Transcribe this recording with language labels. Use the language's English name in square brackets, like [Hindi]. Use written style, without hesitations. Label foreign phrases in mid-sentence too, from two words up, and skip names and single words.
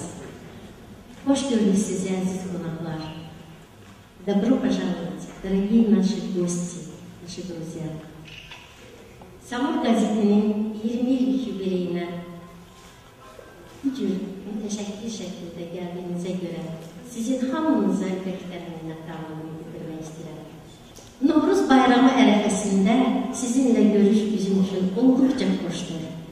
[Azerbaijani] Hoş gördük sizi, əziz qonaqlar. [Russian] Добро пожаловать, дорогие наши гости, наши друзья. [Azerbaijani] Samur qəzetinin 20 illik yubileyinə bu cür mütəşəkkil şəkildə gəldiyinizə görə sizin hamınıza ürəkdən minnətdarlığımı bildirmək istəyirəm. Novruz bayramı ərəfəsində sizinlə görüş bizim üçün olduqca xoşdur.